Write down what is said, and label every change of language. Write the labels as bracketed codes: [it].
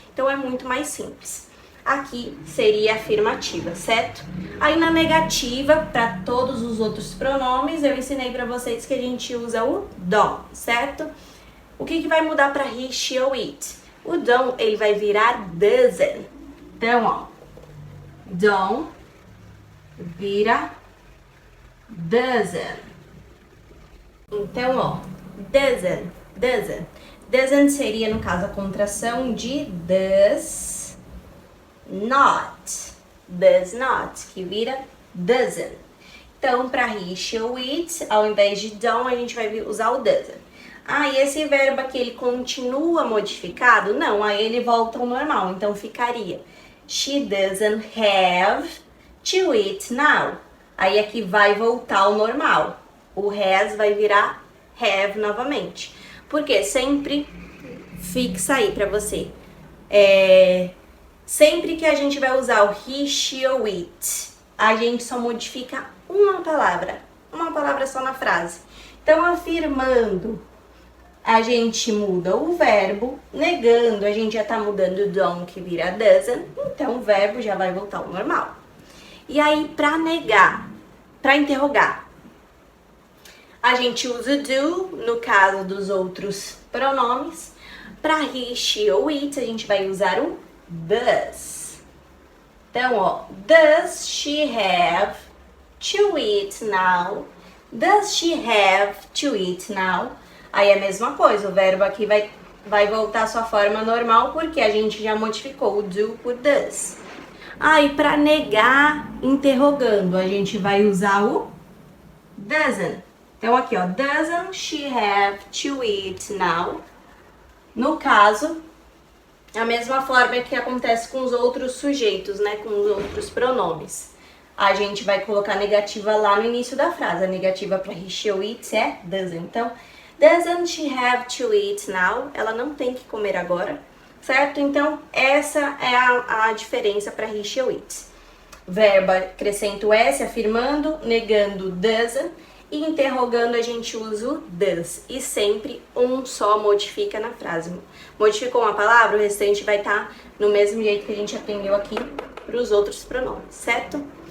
[pt] Então, é muito mais simples. Aqui seria afirmativa, certo? Aí na negativa, para todos os outros pronomes, eu ensinei para vocês que a gente usa o don't, certo? O que vai mudar para he, she ou it? O don't, ele vai virar doesn't. Então, ó, don't vira doesn't. Então, ó, doesn't, doesn't. Doesn't seria, no caso, a contração de does not, que vira doesn't. Então, para he, she ou it, ao invés de don't, a gente vai usar o doesn't. Ah, e esse verbo aqui, ele continua modificado? Não, aí ele volta ao normal. Então, ficaria [en] she doesn't have to eat now. [pt] Aí aqui vai voltar ao normal. O has vai virar have novamente. Porque sempre fixa aí pra você. Sempre que a gente vai usar o he, she ou it, a gente só modifica uma palavra só na frase. Então, afirmando, a gente muda o verbo, negando, a gente já tá mudando o don't, que vira doesn't, então o verbo já vai voltar ao normal. E aí, pra negar, pra interrogar, a gente usa o do, no caso dos outros pronomes. Pra he, she ou it, a gente vai usar o does. Então, ó, [en] does she have to eat now? Does she have to eat now? [pt] Aí é a mesma coisa, o verbo aqui vai voltar à sua forma normal, porque a gente já modificou o do por does. Aí, para negar, interrogando, a gente vai usar o doesn't. Então, aqui, ó, [en] doesn't she have to eat now? [pt] No caso, a mesma forma que acontece com os outros sujeitos, né, com os outros pronomes. A gente vai colocar a negativa lá no início da frase. A negativa para he, she ou it é doesn't. Então, [en] doesn't she have to eat now? [pt] Ela não tem que comer agora, certo? Então, essa é a diferença para he, she ou it. Verbo acrescenta o S, afirmando, negando doesn't, e interrogando a gente usa o does. E sempre um só modifica na frase. Modificou uma palavra, o restante vai estar no mesmo jeito que a gente aprendeu aqui para os outros pronomes, certo?